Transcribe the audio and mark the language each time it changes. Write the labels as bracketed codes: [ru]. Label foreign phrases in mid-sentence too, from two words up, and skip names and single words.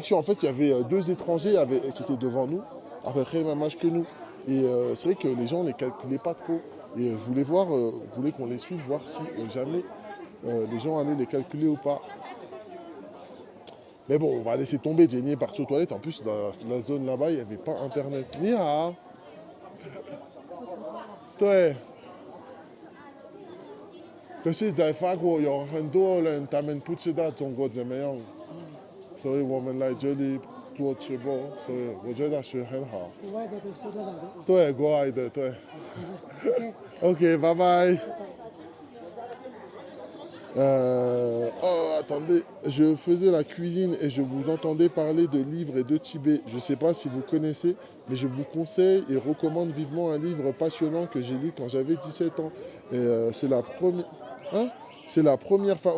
[fr] En fait, il y avait 2 étrangers qui étaient devant nous, à peu près le même âge que nous. Et c'est vrai que les gens ne les calculaient pas trop. Et je voulais voir, je voulais qu'on les suive, voir si jamais les gens allaient les calculer ou pas. Mais bon, on va laisser tomber. Jenny est partie aux toilettes. En plus, dans la zone là-bas, il n'y avait pas internet. [zh] Nia! 对。可是，在法国有很多人，他们不知道中国怎么样，所以我们来这里做直播，所以我觉得是很好。国外的都收得到的。对，国外的对。OK， 拜拜。 [fr] Oh, attendez, je faisais la cuisine et je vous entendais parler de livres et de Tibet. Je ne sais pas si vous connaissez, mais je vous conseille et recommande vivement un livre passionnant que j'ai lu quand j'avais 17 ans. Et c'est la première... Hein? C'est la première femme...